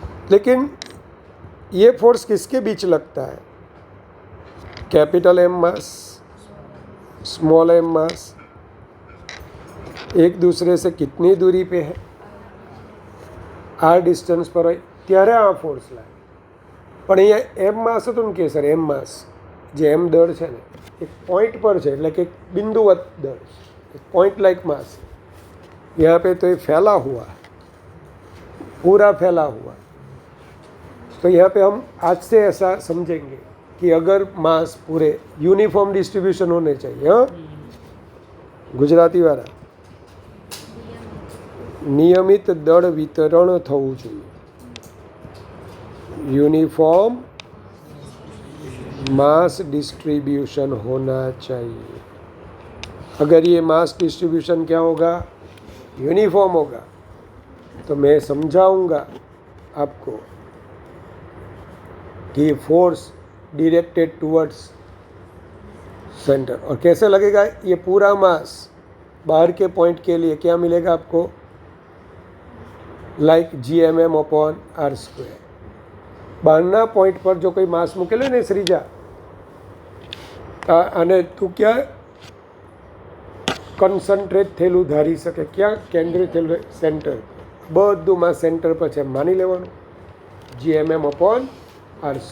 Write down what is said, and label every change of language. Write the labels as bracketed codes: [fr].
[hi] लेकिन ये फोर्स किसके बीच लगता है? कैपिटल एम मास, स्मॉल एम मास, एक दूसरे से कितनी दूरी पे है, r [gu] ડિસ્ટન્સ પર હોય ત્યારે આ ફોર્સ લાગે। પણ અહીંયા એમ માસ હતું ને કે સર, એમ માસ જે એમ દળ છે ને, એક પોઈન્ટ પર છે, એટલે કે बिंदुवत दल, पॉइंट लाइक मास। [hi] यहाँ पे तो ये फैला हुआ, पूरा फैला हुआ। तो यहाँ पे हम आज से ऐसा समझेंगे कि अगर मास पूरे यूनिफॉर्म डिस्ट्रीब्यूशन होने चाहिए। हाँ, गुजराती वाला [gu] नियमित दળ વિતરણ થવું જોઈએ। [hi] यूनिफॉर्म मास डिस्ट्रीब्यूशन होना चाहिए। अगर ये मास डिस्ट्रीब्यूशन क्या होगा? यूनिफॉर्म होगा। तो मैं समझाऊंगा आपको कि फोर्स डायरेक्टेड टुवर्ड्स सेंटर। और कैसे लगेगा? ये पूरा मास बाहर के पॉइंट के लिए क्या मिलेगा आपको? Like Gmm/r²। [gu] બહારના પોઈન્ટ પર જો કોઈ માસ મૂકેલો ને શ્રીજા, અને તું ક્યાં કન્સન્ટ્રેટ થયેલું ધારી શકે? ક્યાં કેન્દ્રિત થયેલું? સેન્ટર। બધું માસ સેન્ટર પર છે માની લેવાનું, Gmm/r²।